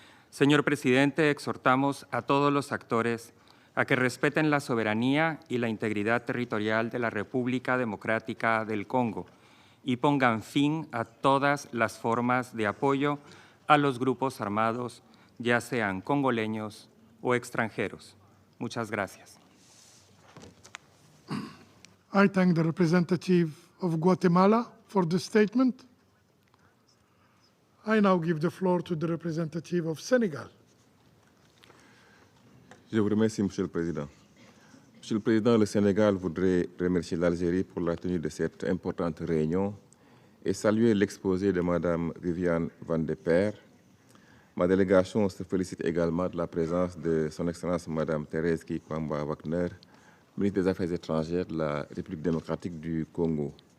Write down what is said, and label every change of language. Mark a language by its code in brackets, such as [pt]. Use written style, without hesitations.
[es] Señor presidente, exhortamos a todos los actores a que respeten la soberanía y la integridad territorial de la República Democrática del Congo y pongan fin a todas las formas de apoyo a los grupos armados, ya sean congoleños o extranjeros. Muchas gracias. [en] I thank the representative of Guatemala for the statement. I now give the floor to the representative of Senegal. [fr] Je vous remercie, Monsieur le Président. Monsieur le Président, le Sénégal voudrait remercier l'Algérie pour la tenue de cette importante réunion et saluer l'exposé de Mme Viviane Van de Peer. Ma délégation se félicite également de la présence de Son Excellence Mme Thérèse Kikwamba Wagner, ministre des Affaires étrangères de la République démocratique du Congo.